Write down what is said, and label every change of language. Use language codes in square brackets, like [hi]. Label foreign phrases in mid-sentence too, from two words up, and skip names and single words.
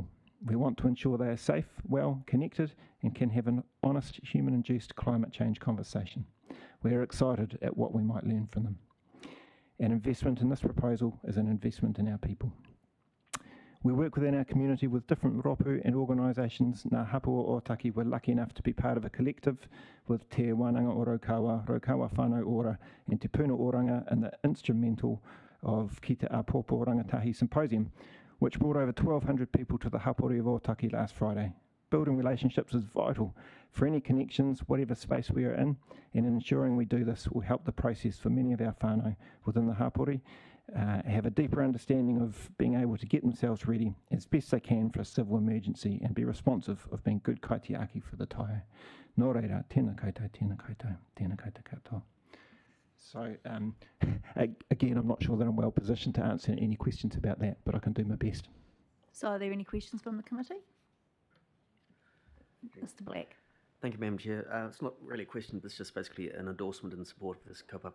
[en] We want to ensure they are safe, well, connected, and can have an honest, human-induced climate change conversation. We are excited at what we might learn from them. An investment in this proposal is an investment in our people. We work within our community with different ropu and organisations. Ngā Hapua Otaki were lucky enough to be part of a collective with Te Wānanga o Raukawa, Raukawa Whānau Ora, and Te Puna Oranga and the instrumental of Ki Te Apopo Rangatahi Symposium, which brought over 1,200 people to the Hapori of Otaki last Friday. Building relationships is vital for any connections, whatever space we are in, and ensuring we do this will help the process for many of our whānau within the Hapori have a deeper understanding of being able to get themselves ready as best they can for a civil emergency and be responsive of being good kaitiaki for the taio. [mi] Nō reira, tēnā koutou, tēnā koutou, tēnā koutou katoa. [en] So, again, I'm not sure that I'm well positioned to answer any questions about that, but I can do my best. So are there any questions from the committee? Mr Black. Thank you, Madam Chair. It's not really a question, but it's just basically an endorsement in support of this kaupapa.